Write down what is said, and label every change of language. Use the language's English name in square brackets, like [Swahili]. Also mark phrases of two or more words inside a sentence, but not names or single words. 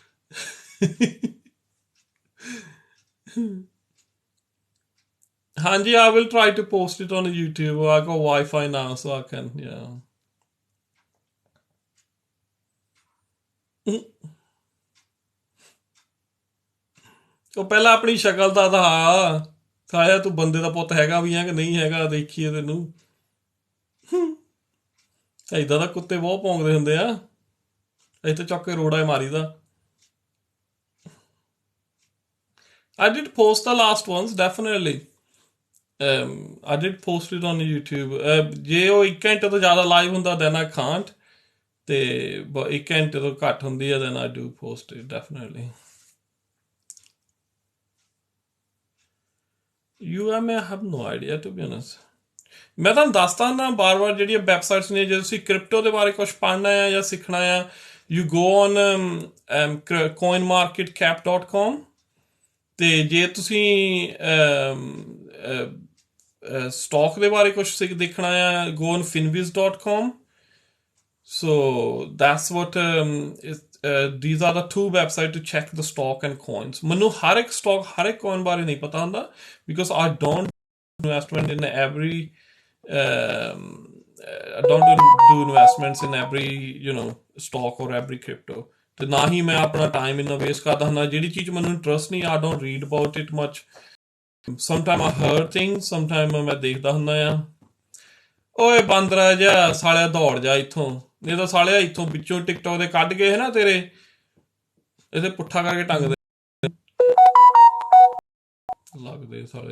[Punjabi] ਹਾਂਜੀ, [English] I will try to post it on YouTube. I got Wi-Fi now, so I can, yeah. [Punjabi] ਉਹ ਪਹਿਲਾਂ ਆਪਣੀ ਸ਼ਕਲ ਦਾ ਦਿਖਾ, ਸਾਇਆ ਤੂੰ ਬੰਦੇ ਦਾ ਪੁੱਤ ਹੈਗਾ ਵੀ ਆ ਕਿ ਨਹੀਂ ਹੈਗਾ, ਦੇਖੀਏ ਤੈਨੂੰ. ਏਦਾਂ ਦਾ ਕੁੱਤੇ ਬਹੁਤ ਭੌਂਕਦੇ ਹੁੰਦੇ ਆ, ਅਸੀਂ ਤਾਂ ਚੁੱਕ ਕੇ ਰੋੜਾ ਮਾਰੀਦਾ. [English] I did post the last ones, definitely. I did post it on YouTube. [Punjabi] ਜੇ ਉਹ 1 ਘੰਟੇ ਤੋਂ ਜ਼ਿਆਦਾ ਲਾਈਵ ਹੁੰਦਾ [English] then I can't. [Punjabi] ਤੇ 1 ਘੰਟੇ ਤੋਂ ਘੱਟ ਹੁੰਦੀ ਆ [English] then I do post it, definitely. UMA I have no idea, to be honest. [Punjabi] ਮੈਂ ਤੁਹਾਨੂੰ ਦੱਸਦਾ ਨਾ ਬਾਰ-ਬਾਰ ਜਿਹੜੀਆਂ ਵੈਬਸਾਈਟਸ ਨੇ, ਜੇ ਤੁਸੀਂ ਕ੍ਰਿਪਟੋ ਦੇ ਬਾਰੇ ਕੁਝ ਪੜ੍ਹਨਾ ਆ ਜਾਂ ਸਿੱਖਣਾ ਆ, [English] you go on [Punjabi] coinmarketcap.com. ਤੇ ਜੇ ਤੁਸੀਂ ਸਟਾਕ ਦੇ ਬਾਰੇ ਕੁਝ ਦੇਖਣਾ ਆ, [English] go on finviz.com. So that's what these are the two websites to check the stock and coins. [Punjabi] ਮੈਨੂੰ ਹਰ ਇੱਕ ਸਟਾਕ ਹਰ ਇੱਕ coin ਬਾਰੇ ਨਹੀਂ ਪਤਾ ਹੁੰਦਾ, [English] because I don't investment in every I don't do investments in every stock or every crypto. [Punjabi] ਤੇ ਨਾ ਹੀ ਮੈਂ ਆਪਣਾ ਟਾਈਮ ਇੰਨਾ ਵੇਸਟ ਕਰਦਾ ਹੁੰਦਾ. ਜਿਹੜੀ ਚੀਜ਼ ਮੈਨੂੰ ਇੰਟਰਸਟ ਨਹੀਂ, [English] I don't read about it much. ਸਮਟਾਈਮ I heard things, [Punjabi] ਸਮਟਾਈਮ ਮੈਂ ਦੇਖਦਾ ਹੁੰਦਾ ਆ। ਓਏ ਬਾਂਦਰਾ ਜਿਹਾ ਸਾਲਿਆ ਦੌੜ ਜਾ ਇੱਥੋਂ, ਨਹੀਂ ਤਾਂ ਸਾਲਿਆ ਇੱਥੋਂ ਵਿੱਚੋਂ ਟਿਕਟੋਕ ਦੇ ਕੱਢ ਕੇ ਹੈ ਨਾ ਤੇਰੇ ਇਹਦੇ ਪੁੱਠਾ ਕਰਕੇ ਟੰਗ ਦੇ ਲੱਗਦੇ ਸਾਲੇ।